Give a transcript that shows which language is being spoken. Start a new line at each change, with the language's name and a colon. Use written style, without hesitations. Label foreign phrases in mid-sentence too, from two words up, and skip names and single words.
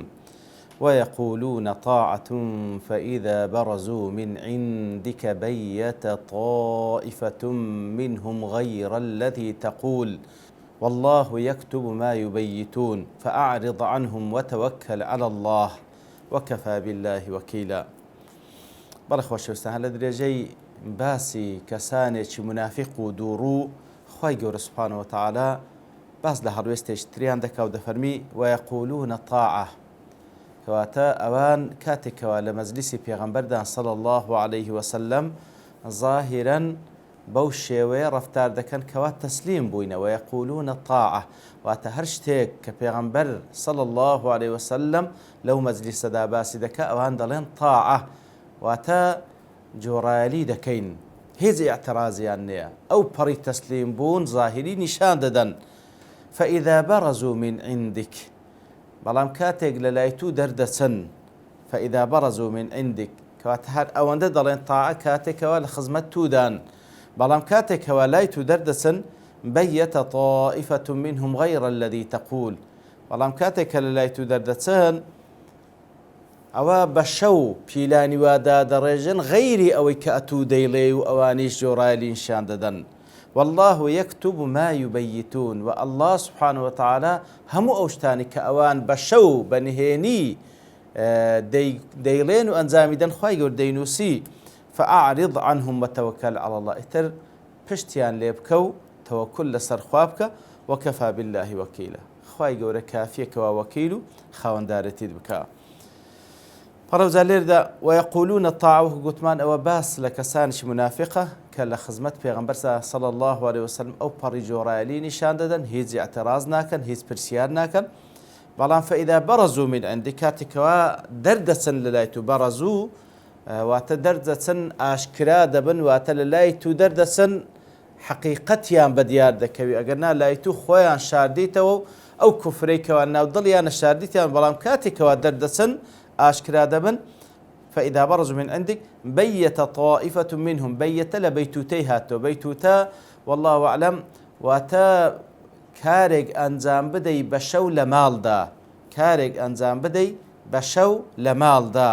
Arabic: ويقولون طاعة فإذا برزوا من عندك بيت طائفة منهم غير الذي تقول والله يكتب ما يبيتون فأعرض عنهم وتوكل على الله وكفى بالله وكيلا.
Central Kurdish: بەڵێ خۆشەویستان لە درێژەی باسی کەسانێکی منافق و دووڕوو خوای گەورە
Arabic: سوبحانەهو وتەعالا
Central Kurdish: باس لە هەڵوێستێکی تریان دەکا و دەفەرمی
Arabic: وەیەقولونە طاعە،
Central Kurdish: کەواتە ئەوان کاتێکەوە لە مەجلیسی پێغەمبەردان
Arabic: صلی الله عليه وسلم
Central Kurdish: ظاهرەن بەو شێوەیە ڕەفتار دەکەن کەوا تەسلیم بووینە.
Arabic: وەیەقولونە طاعە
Central Kurdish: واتە هەر شتێک کە پێغەمبەر
Arabic: صلی الله عليه وسلم
Central Kurdish: لەو مەجلیسەدا باسی دەکا ئەوان دەڵێن طاعە، واتە جۆڕایەلی دەکەین، هیچ ئیعترازیان نییە، ئەو پەڕی تەسلیم بوون ظاهری نیشان دەدەن.
Arabic: فإذا برزوا من عندك،
Central Kurdish: بەڵام کاتێک لە لای تو دەردەچن،
Arabic: فإذا برزوا من عندك
Central Kurdish: کەواتە هەر ئەوەندە دەڵێن طاعە کاتێکەوە لە خزمەت تودان، بەڵام کاتێکەوە لای تو دەردەچن
Arabic: بەیەتە طائفة منهم غير الذي تقول،
Central Kurdish: بەڵام کاتێکە لە لای تو دەردەچن ئەوە بە شەو پیلانی وادا دەڕێژن غەیری ئەوەی کە ئەتوو دەیڵێ و ئەوانیش جۆڕایەلی نیشان دەدەن.
Arabic: والله يكتب ما يبيتون،
Central Kurdish: و
Arabic: الله سبحانه وتعالى
Central Kurdish: هەموو ئەو شتانی کە ئەوان بە شەو بەنهێنی دەیڵێن و ئەنجامی دەن خوای گەورە دەینووسی. فأعرض عنهم وتوكل على الله، ئیتر پشتیان لێ بکە و تەوەکل لەسەر خوا بکە.
Arabic: وەکەفا بالله وەکیلا،
Central Kurdish: خوای گەورە کافیەکەوە وەکیل و خاوەندارەتیت بکە. پەڕەوزە لێردا
Arabic: وەیەقولونە طاعە
Central Kurdish: گوتمان ئەوە باس لە کەسانیشی منافقە کە لە خزمەت پێغەمبەر
Arabic: صلی الله عليه وسلم
Central Kurdish: ئەو پەڕی جۆڕایەلی نیشان دەدەن، هیچ ئیعتراز ناکەن، هیچ پرسیار ناکەن. بەڵام
Arabic: فإذا برزوا من عندك
Central Kurdish: کاتێکەوە دەردەچن لە لای تو، بەڕەزوو واتە دەردەچن ئاشکرا دەبن، واتە لە لای تو دەردەچن حەقیقەتیان بەدیار دەکەوی، ئەگەرنا لای تو خۆیان شاردیتەوە و ئەو کوفرەیەکەوە ناو دڵیانە شاردیتیان، بەڵام کاتێکەوە دەردەچن ئاشکرا دەبن.
Arabic: فإذا برزوا من عندك بيت طائفة منهم،
Central Kurdish: بيت لە بەیتوتەی هاتەوە، بەیتوتە
Arabic: والله أعلم
Central Kurdish: واتە کارێک ئەنجام بدەی بە شەو لە ماڵدا، کارێک ئەنجام بدەی بە شەو لە ماڵدا.